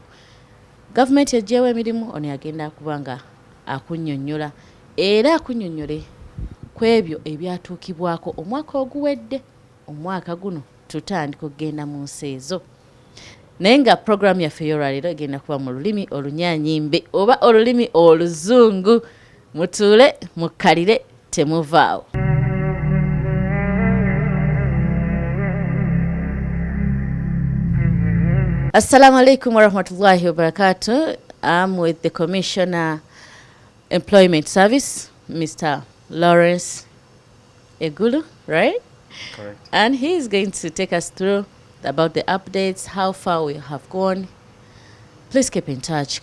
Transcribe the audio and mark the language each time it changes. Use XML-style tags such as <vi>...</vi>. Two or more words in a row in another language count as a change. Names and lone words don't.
<lg>Gavumenti eggyeewo emirimu ono yagenda kuba nga akunnyonnyola era akunnyonnyole ku ebyo ebyatuukibwako omwaka oguwedde. Omwaka guno tutandika okugenda mu nsi ezo. Naye nga programu yaffe ey'olwaleero egenda kuba mu lulimi olunyaanyimbe oba olulimi oluzungu. Mutuule mukkalire temuvaawo.</lg> <ar>السلام عليكم ورحمة الله وبركاته.</ar> <en>I'm with the Commissioner Employment Service, Mr. Lawrence Egulu, right? Correct. And he's going to take us through about the updates, how far we have gone. Please keep in touch.</en>